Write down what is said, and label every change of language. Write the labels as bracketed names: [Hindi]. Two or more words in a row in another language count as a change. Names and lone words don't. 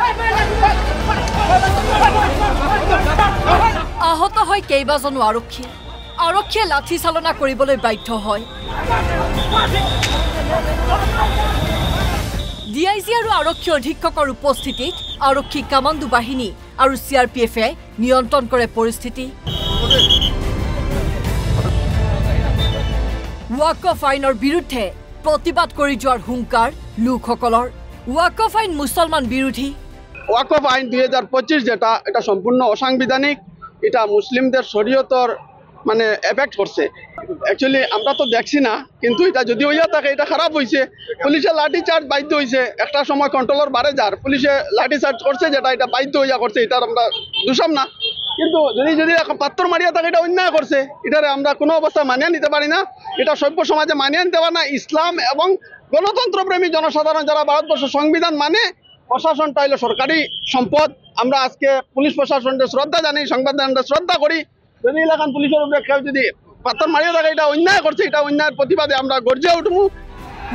[Assamese] আহত হয় কেইবাজনো আৰক্ষীয়ে লাঠি চালনা কৰিবলৈ বাধ্য হয় ডিআইজি আৰু আৰক্ষী অধীক্ষকৰ উপস্থিতিত আৰক্ষী কামাণ্ডো বাহিনী আৰু সিআৰপিএফে নিয়ন্ত্ৰণ কৰে পৰিস্থিতি ওয়াকফ আইনৰ বিৰুদ্ধে প্ৰতিবাদ কৰি যোৱাৰ হুংকাৰ লোকসকলৰ ওয়াকফ আইন মুছলমান বিৰোধী [Bangla] ওয়াকফ আইন 2025 যেটা এটা সম্পূর্ণ অসাংবিধানিক এটা মুসলিমদের শরীয়তর মানে এফেক্ট করছে অ্যাকচুয়ালি আমরা তো দেখছি না কিন্তু এটা যদি হইয়া থাকে এটা খারাপ হয়েছে পুলিশে লাঠি চার্জ বাধ্য হয়েছে একটা সময় কন্ট্রোলর বাড়ে যার পুলিশে লাঠি চার্জ করছে যেটা এটা বাধ্য হইয়া করছে এটা আমরা দোষাম না কিন্তু যদি পাত্তর মারিয়া থাকে এটা অন্যায় করছে এটারে আমরা কোনো অবস্থা মানিয়ে নিতে পারি না এটা সভ্য সমাজে মানিয়ে নিতে পারে না ইসলাম এবং গণতন্ত্রপ্রেমী জনসাধারণ যারা ভারতবর্ষের সংবিধান মানে প্রশাসনটা হলো সরকারি সম্পদ আমরা আজকে পুলিশ প্রশাসনকে শ্রদ্ধা জানাই সংবিধানকে শ্রদ্ধা করি যদি এলাকান পুলিশের উপরে কেউ যদি পাত্তর মারিয়া থাকে এটা অন্যায় করছে এটা অন্যায়ের প্রতিবাদে আমরা গর্জে উঠবো